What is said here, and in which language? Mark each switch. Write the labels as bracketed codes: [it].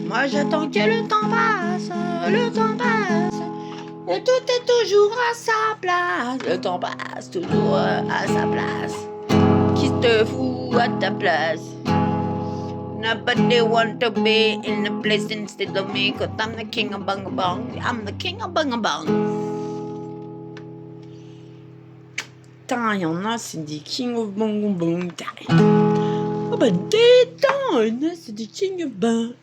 [fr] Moi j'attends que le temps passe. Le temps passe. Et tout est toujours à sa place. Le temps passe toujours à sa place. Qui te fout à ta place? [en] Nobody want to be in the place instead of me. Cause I'm the king of bang. I'm the king of bang. [fr] Putain, il y en a, c'est des king of bang. Oh bah détends, il y en a, c'est des king of bang.